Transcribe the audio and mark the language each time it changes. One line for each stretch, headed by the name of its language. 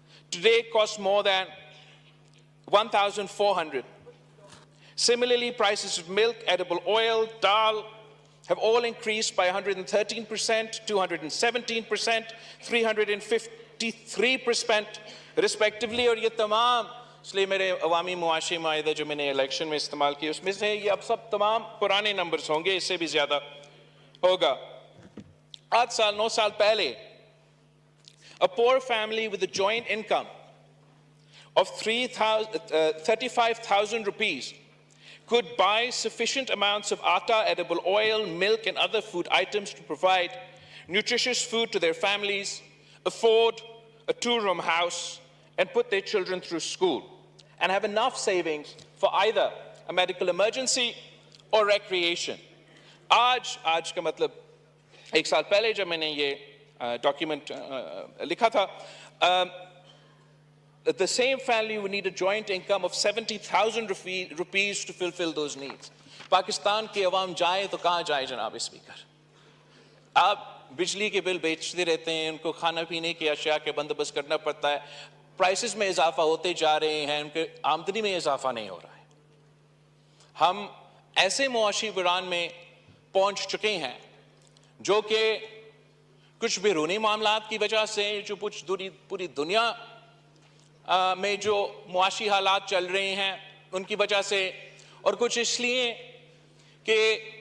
English: Today it costs more than 1,400. Similarly, prices of milk, edible oil, dal have all increased by 113%, 217%, 353% respectively.
Urdu: اور یہ تمام, اس لیے میرے عوامی معاشی معاہدہ جو میں نے الیکشن میں استعمال کی اس میں سے یہ اب سب تمام پرانے نمبرز ہوں گے, اس سے بھی زیادہ ہوگا. 8 سال 9 سال پہلے
English: a poor family with a joint income of 35,000 rupees could buy sufficient amounts of atta, edible oil, milk and other food items to provide nutritious food to their families, afford a 2-room house and put their children through school, and have enough savings for either a medical emergency or recreation.
Urdu: آج کا مطلب 1 سال پہلے جب میں نے یہ document لکھا تھا,
English: the same family would need a joint income of 70,000 rupees to fulfill those needs.
Urdu: Pakistan کے عوام جائے تو کہاں جائے جناب اسپیکر؟ آپ بجلی کے بل بیچتے رہتے ہیں, ان کو کھانا پینے کی اشیاء کے بندوبست کرنا پڑتا ہے, پرائسز میں اضافہ ہوتے جا رہے ہیں, ان کے آمدنی میں اضافہ نہیں ہو رہا ہے. ہم ایسے معاشی بحران میں پہنچ چکے ہیں جو کہ کچھ بیرونی معاملات کی وجہ سے, جو کچھ پوری دنیا میں جو معاشی حالات چل رہے ہیں ان کی وجہ سے, اور کچھ اس لیے کہ